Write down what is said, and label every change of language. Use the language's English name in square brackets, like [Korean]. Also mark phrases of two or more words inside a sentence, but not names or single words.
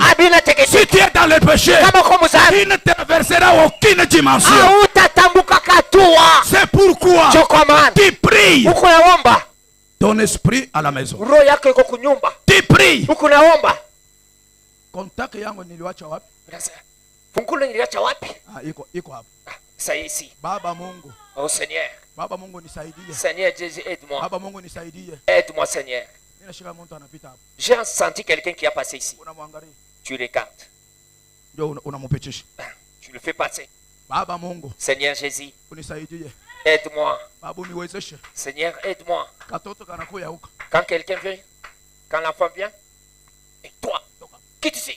[French] Si tu es dans le péché, tu ne traverseras aucune dimension. C'est pourquoi tu pries. Ton esprit à la maison. Tu pries. [Swahili] Contact yangu niliwacha wapi? Fungulo niliacha wapi? Iko hapo. [French] Saisi. [Swahili] Baba Mungu. [French] Oh Seigneur. [Swahili] Baba Mungu nisaidie. [French] Seigneur Jésus, aide-moi. [Swahili] Baba Mungu nisaidie. [French] Aide-moi Seigneur. J'ai senti quelqu'un qui a passé ici. Tu regardes. Tu le fais passer. Seigneur Jésus, aide-moi. Seigneur, aide-moi. Quand quelqu'un vient, quand l'enfant vient, et toi, quitte ici.